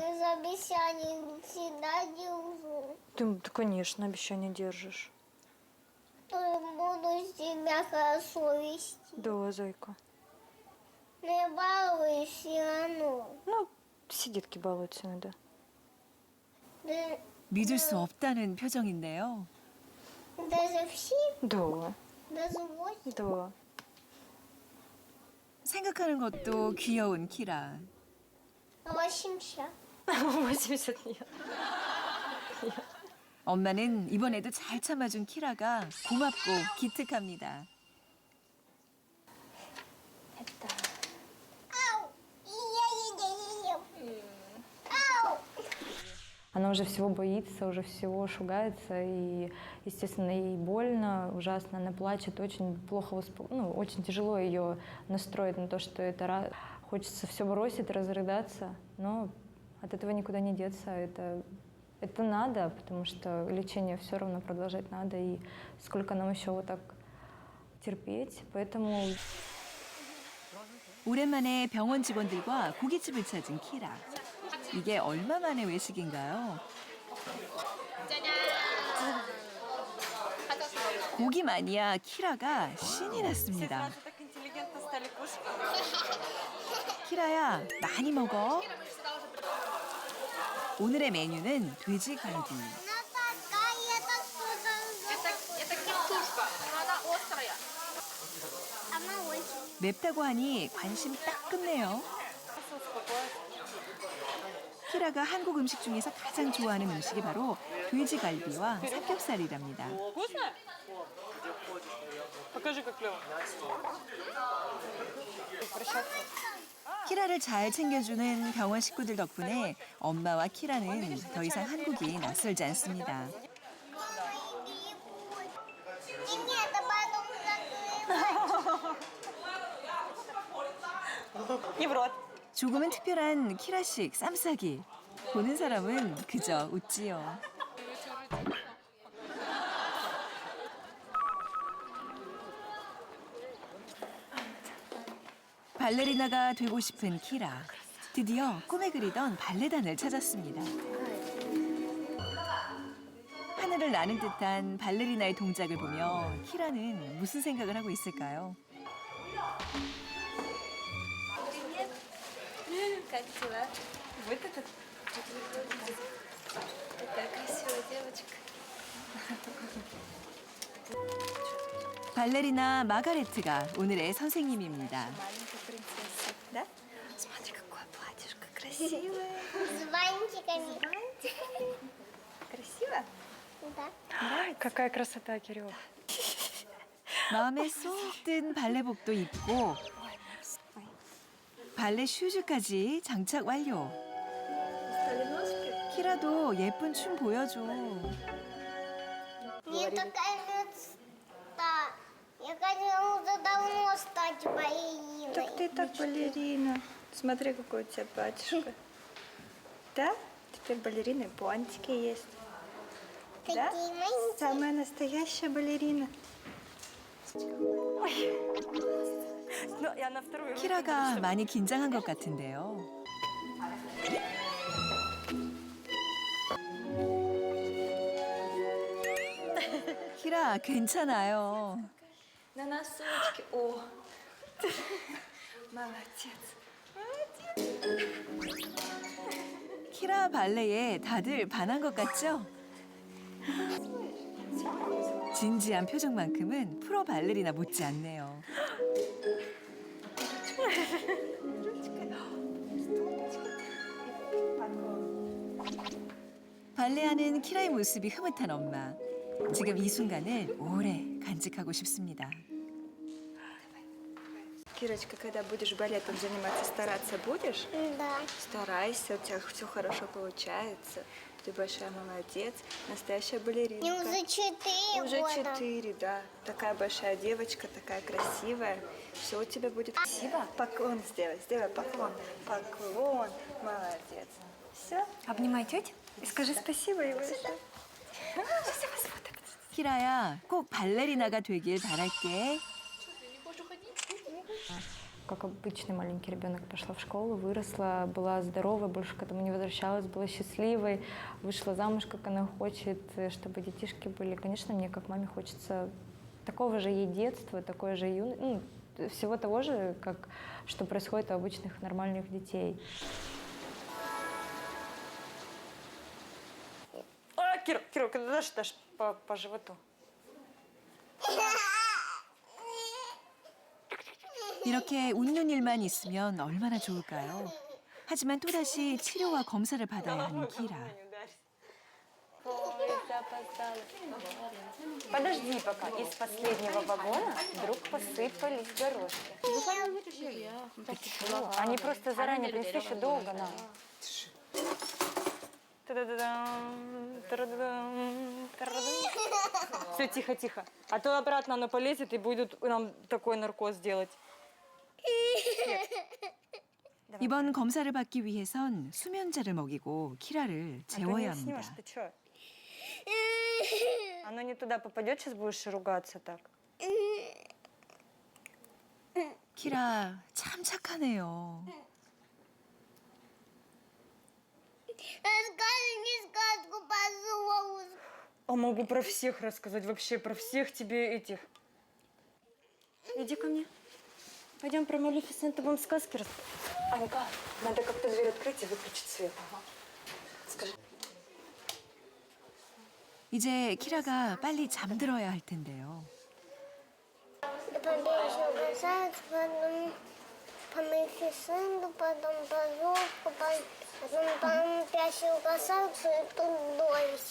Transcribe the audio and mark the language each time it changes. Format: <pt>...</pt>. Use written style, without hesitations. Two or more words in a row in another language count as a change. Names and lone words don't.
<ru>я за обещание всегда держу. Ты, конечно, обещания держишь. То я буду себя хорошо вести. Да, Зайка. Но я балуюсь все равно. Ну, все детки балуются иногда. Да-</ru> <ko>믿을 수 없다는 표정인데요.</ko> <ru>Даже все, Да, даже 8. да.</ru> <ko>생각하는 것도 귀여운 키라.</ko> <ru>80. 80 нет.</ru> <ko>엄마는 이번에도 잘 참아준 키라가 고맙고 기특합니다.</ko> <ru>Ау! Я. Ау! Она уже всего боится, уже всего шугается, и, естественно, ей больно, ужасно, она плачет, очень плохо, очень тяжело ее настроить на то, что это хочется все бросить, разрыдаться, но от этого никуда не деться, это надо, потому что лечение все равно продолжать надо, и сколько нам еще вот так терпеть, поэтому...</ru> <ko>오랜만에 병원 직원들과 고깃집을 찾은 키라. 이게 얼마 만의 외식인가요? 고기 마니아 키라가 신이 났습니다. 키라야, 많이 먹어. 오늘의 메뉴는 돼지갈비.</ko> <ru>Она такая, это картошка, но она острая. Она очень.</ru> <ko>맵다고 하니 관심 딱 끝내요. 키라가 한국 음식 중에서 가장 좋아하는 음식이 바로 돼지갈비와 삼겹살이랍니다.</ko> <ru>Покажи, как клево.</ru> <ko>키라를 잘 챙겨주는 병원 식구들 덕분에 엄마와 키라는 더 이상 한국이 낯설지 않습니다.</ko> <ru>Нет, а потом закрывать. Не в рот.</ru> <ko>조금은 특별한 키라식 쌈싸기. 보는 사람은 그저 웃지요. 발레리나가 되고 싶은 키라. 드디어 꿈에 그리던 발레단을 찾았습니다. 하늘을 나는 듯한 발레리나의 동작을 보며 키라는 무슨 생각을 하고 있을까요?</ko> <ru>Как дела? Вот это? Такая красивая девочка.</ru> <ko>발레리나 마가레트가 오늘의 선생님입니다.</ko> <ru>Маленькая принцесса, да? Смотри, какое платьишко красивое. С бантиками. Красиво? Да. Какая красота, Кирилл.</ru> <ko>마음에 쏙 든 발레복도 입고 발레 슈즈까지 장착 완료. 키라도 예쁜 춤 보여줘.</ko> <ru>Мне такая мечта. Я хотела уже давно стать балериной. Так ты так балерина. Смотри, какой у тебя платьишко. Да? Теперь балерина и бантики есть. Да? Такие маленькие. Самая настоящая балерина. Ну, я на вторую руку</ru> <ko>키라가</ko> <ru>буду,</ru> <ko>많이 긴장한 것 같은데요. 키라 괜찮아요.</ko> <ru>На носочки. О, молодец.</ru> <ko>키라 발레에 다들 반한 것 같죠? 진지한 표정만큼은 프로 발레리나 못지 않네요. 발레하는 키라의 모습이 흐뭇한 엄마. 지금 이 순간을 오래 간직하고 싶습니다.</ko> <ru>Кирочка, когда будешь балетом заниматься, стараться будешь? Да. Старайся, у тебя все хорошо получается. Ты большая молодец, настоящая балерина. Мне уже 4 Уже года. 4, да. Такая большая девочка, такая красивая. Все у тебя будет красиво. Поклон сделай, сделай поклон. Поклон, молодец. Все. Обнимай тетю и скажи спасибо ему еще. Сейчас я вас фото.</ru> <ko>키라야, 꼭 발레리나가 되길 바랄게.</ko> <ru>Как обычный маленький ребенок, пошла в школу, выросла, была здоровой, больше к этому не возвращалась, была счастливой, вышла замуж, как она хочет, чтобы детишки были. Конечно, мне, как маме, хочется такого же ей детства, такое же юность, всего того же, как что происходит у обычных нормальных детей. Кира, ты дашь по животу?</ru> <ko>이렇게 웃는 일만 있으면 얼마나 좋을까요? 하지만 또다시 치료와 검사를 받아야 하는 키라.</ko> <ru>Подожди пока. Из последнего вагона вдруг посыпались горошки. Они просто заранее принесли, еще долго надо. Все, тихо, тихо. А то обратно оно полезет и будет нам такой наркоз делать.</ru> <ko>이번 검사를 받기 위해선 수면제를 먹이고 키라를 재워야 합니다.</ko> <ru>Ты чё? Оно не туда попадет, сейчас будешь ругаться так.</ru> <ko>키라 참 착하네요.</ko> <ru>Расскажи мне сказку, пожалуйста. А могу про всех рассказать, вообще про всех тебе этих. Иди ко мне. Пойдем про Малефисенту вам сказки рассказать. Анька, надо как-то дверь открыть и выключить свет. Ага. Скажи.</ru> <ko>이제 키라가 빨리 잠들어야 할 텐데요.</ko> <ru>Побежал назад, потом по Малефисенту, потом по Золку, потом по Пящую красавицу и тут дольше.</ru>